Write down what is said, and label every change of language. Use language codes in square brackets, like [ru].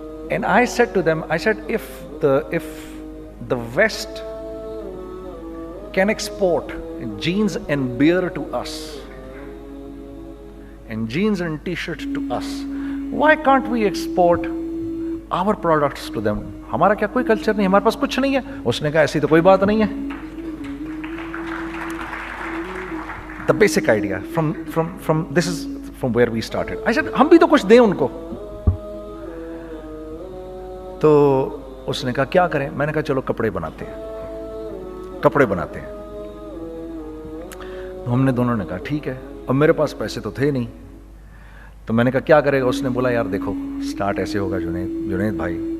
[en] And I said to them, I said, if the West can export jeans and beer to us, and jeans and t-shirt to us, why can't we export our products to them? [ur] ہمارا کیا کوئی culture نہیں, ہمارے پاس کچھ نہیں ہے. اس نے کہا ایسی تو کوئی بات نہیں ہے. [en] The basic idea this is from where we started. I said, [ur] ہم بھی تو کچھ دیں ان کو. تو اس نے کہا کیا کریں. میں نے کہا چلو کپڑے بناتے ہیں. ہم نے دونوں نے کہا ٹھیک ہے. اب میرے پاس پیسے تو تھے نہیں, تو میں نے کہا کیا کرے گا. اس نے بولا یار دیکھو, سٹارٹ ایسے ہوگا جنید بھائی,